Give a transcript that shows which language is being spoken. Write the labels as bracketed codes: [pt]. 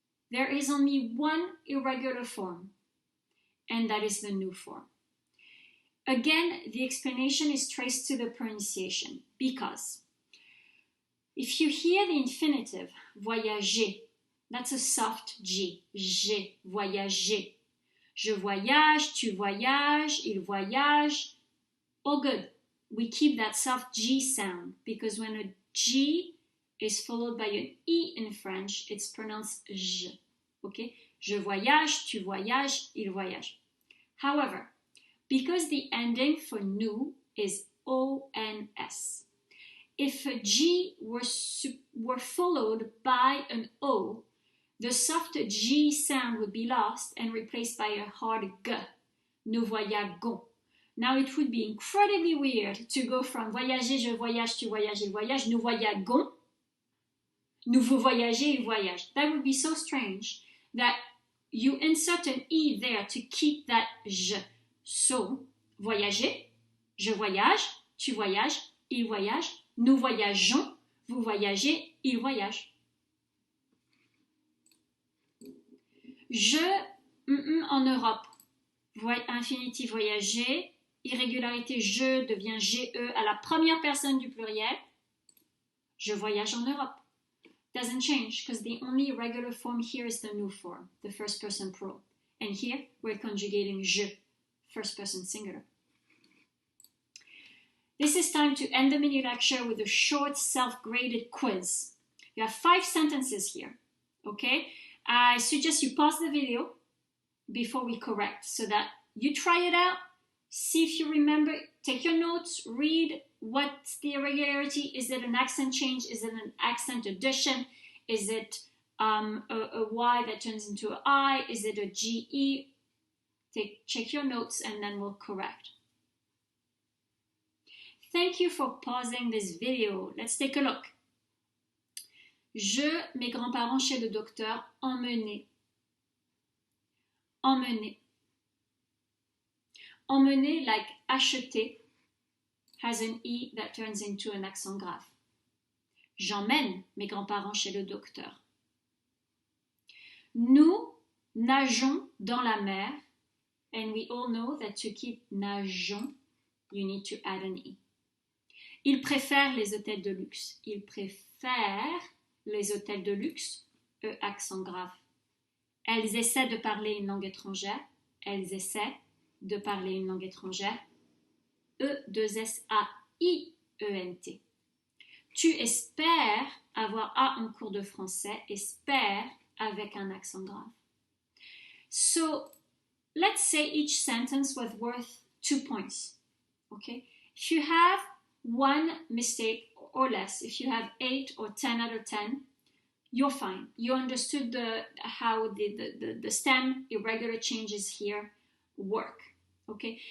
[en] There is only one irregular form, and that is the nous form. Again, the explanation is traced to the pronunciation, because if you hear the infinitive, voyager, that's a soft G, j'ai voyagé. [fr] Je voyage, tu voyages, il voyage. [en] All good. We keep that soft G sound because when a G is followed by an E in French, it's pronounced je. Okay? [fr] Je voyage, tu voyages, il voyage. [en] However, because the ending for nous is ONS, if a G were followed by an O, the soft G sound would be lost and replaced by a hard G. [fr] Nous voyagons. [en] Now it would be incredibly weird to go from [fr] voyager, je voyage, tu voyages, il voyage, nous voyagons, nous vous voyagez, il voyage. [en] That would be so strange that you insert an E there to keep that je. [fr] So, voyager, je voyage, tu voyages, il voyage, nous voyageons, vous voyagez, il voyage. Je, en Europe, infinitif voyager, irrégularité je devient GE à la première personne du pluriel. Je voyage en Europe. [en] Doesn't change because the only regular form here is the nous form, the first person plural. And here we're conjugating je, first person singular. This is time to end the mini lecture with a short self-graded quiz. You have 5 sentences here, okay? I suggest you pause the video before we correct so that you try it out, see if you remember, take your notes, read what's the irregularity. Is it an accent change? Is it an accent addition? Is it a Y that turns into an I? Is it a GE? Check your notes and then we'll correct. Thank you for pausing this video. Let's take a look. [fr] Mes grands-parents chez le docteur, emmener. Emmener. [en] Emmener, like acheter, has an E that turns into an accent grave. [fr] J'emmène mes grands-parents chez le docteur. Nous nageons dans la mer, [en] and we all know that to keep nageons, you need to add an E. [fr] Ils préfèrent les hôtels de luxe. Ils préfèrent les hôtels de luxe, E accent grave. Elles essaient de parler une langue étrangère. Elles essaient de parler une langue étrangère. E-2-S-A-I-E-N-T. Tu espères avoir A en cours de français. Espère avec un accent grave. [en] So, let's say each sentence was worth 2 points. Okay? If you have one mistake or less, if you have 8 or 10 out of 10, you're fine. You understood how the stem irregular changes here work. Okay?